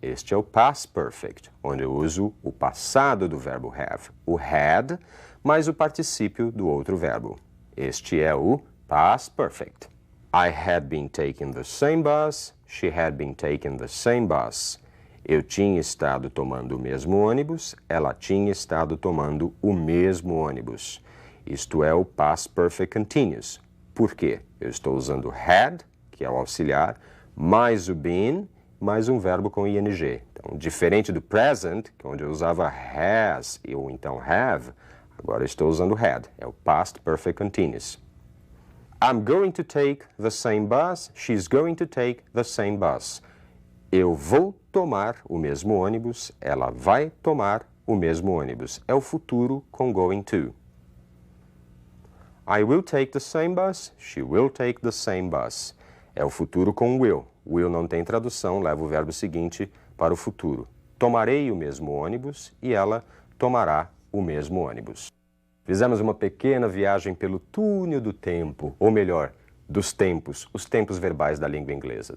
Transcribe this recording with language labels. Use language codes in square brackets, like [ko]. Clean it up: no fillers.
[pt] Este é o past perfect, onde eu uso o passado do verbo have, o had, mais o particípio do outro verbo. Este é o past perfect. [en] I had been taking the same bus, she had been taking the same bus. [pt] Eu tinha estado tomando o mesmo ônibus, ela tinha estado tomando o mesmo ônibus. Isto é o past perfect continuous. Por quê? Eu estou usando had, que é o auxiliar, mais o been, mais um verbo com ing. Então, diferente do present, que é onde eu usava has ou então have, agora eu estou usando had. É o [en] past perfect continuous. I'm going to take the same bus, she's going to take the same bus. [pt] Eu vou tomar o mesmo ônibus, ela vai tomar o mesmo ônibus. É o futuro com going to. [en] I will take the same bus, she will take the same bus. [pt] É o futuro com will. Will não tem tradução, leva o verbo seguinte para o futuro. Tomarei o mesmo ônibus e ela tomará o mesmo ônibus. Fizemos uma pequena viagem pelo túnel do tempo, ou melhor, dos tempos, os tempos verbais da língua inglesa.